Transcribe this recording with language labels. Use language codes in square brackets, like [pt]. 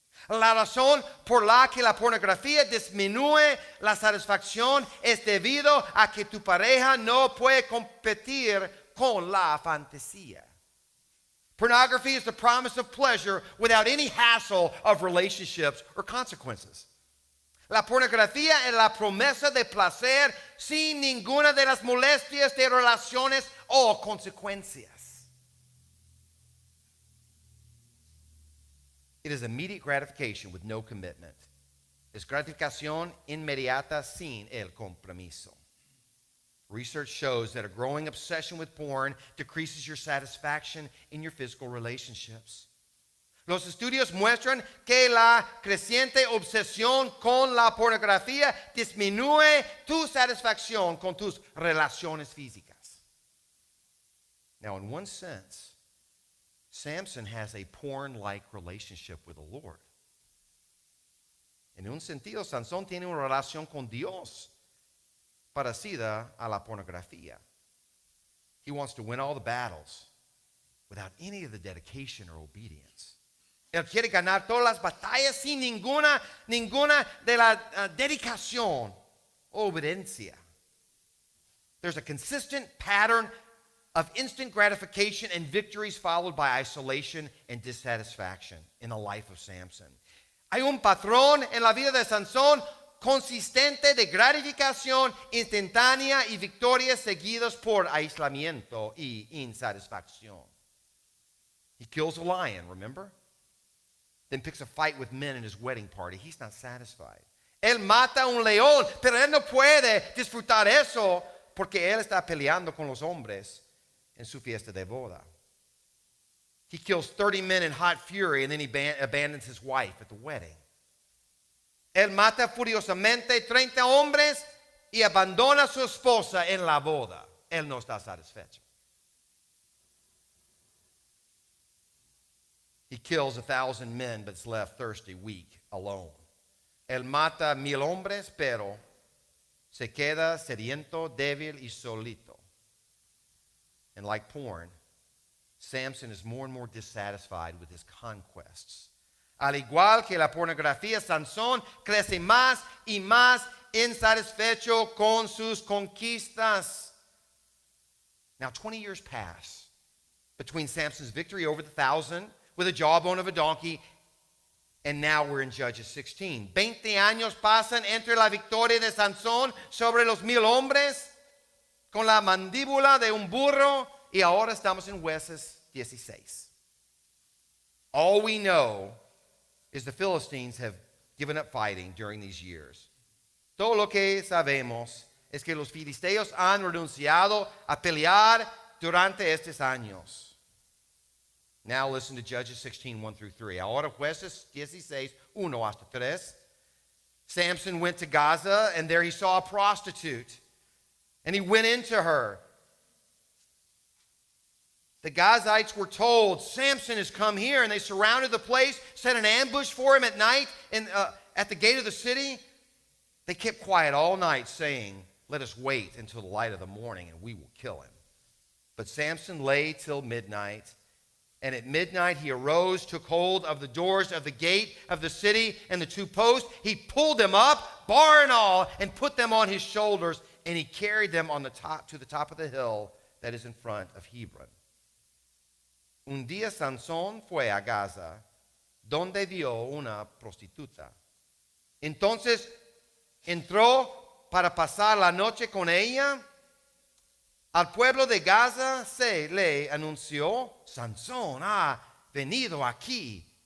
[es] La razón por la que la pornografía disminuye la satisfacción es debido a que tu pareja no puede competir con la fantasía. [en] Pornography is the promise of pleasure without any hassle of relationships or consequences. [es] La pornografía es la promesa de placer sin ninguna de las molestias de relaciones o consecuencias. [en] It is immediate gratification with no commitment. [es] es gratificación inmediata sin el compromiso. [en] Research shows that a growing obsession with porn decreases your satisfaction in your physical relationships. [es] Los estudios muestran que la creciente obsesión con la pornografía disminuye tu satisfacción con tus relaciones físicas. [en] Now, in one sense, Samson has a porn-like relationship with the Lord. [es] En un sentido, Sansón tiene una relación con Dios parecida a la pornografía. [en] He wants to win all the battles without any of the dedication or obedience. [es] Él quiere ganar todas las batallas sin ninguna de la dedicación o obediencia. [en] There's a consistent pattern of instant gratification and victories followed by isolation and dissatisfaction in the life of Samson. [es] Hay un patrón en la vida de Sansón consistente de gratificación instantánea y victorias seguidas por aislamiento y insatisfacción. [en] He kills a lion, remember? Then picks a fight with men in his wedding party. He's not satisfied. [es] Él mata a un león, pero él no puede disfrutar eso porque él está peleando con los hombres en su fiesta de boda. [en] He kills 30 men in hot fury and then he abandons his wife at the wedding. [es] Él mata furiosamente 30 hombres y abandona a su esposa en la boda. Él no está satisfecho. [en] He kills 1,000 men but is left thirsty, weak, alone. [es] Él mata 1,000 hombres, pero se queda sediento, débil y solito. [en] And like porn, Samson is more and more dissatisfied with his conquests. [es] Al igual que la pornografía, Sansón crece más y más insatisfecho con sus conquistas. [en] Now, 20 years pass between Samson's victory over the 1,000 with a jawbone of a donkey, and now we're in Judges 16. [es] 20 años pasan entre la victoria de Sansón sobre los 1,000 hombres con la mandíbula de un burro, y ahora estamos en Jueces 16. [en] All we know is the Philistines have given up fighting during these years. [es] Todo lo que sabemos es que los filisteos han renunciado a pelear durante estos años. [en] Now listen to Judges 16, 1 through 3. [es] Ahora Jueces 16, 1 hasta 3. [en] Samson went to Gaza, and there he saw a prostitute, and he went into her. The Gazites were told, Samson has come here, and they surrounded the place, set an ambush for him at night at the gate of the city. They kept quiet all night, saying, let us wait until the light of the morning, and we will kill him. But Samson lay till midnight, and at midnight he arose, took hold of the doors of the gate of the city and the 2 posts. He pulled them up, bar and all, and put them on his shoulders, and he carried them on the top to the top of the hill that is in front of Hebron. [es] Un día Sansón fue a Gaza, donde vio una prostituta. Entonces entró para pasar la noche con ella. Al pueblo de Gaza se le anunció, Sansón ha venido aquí.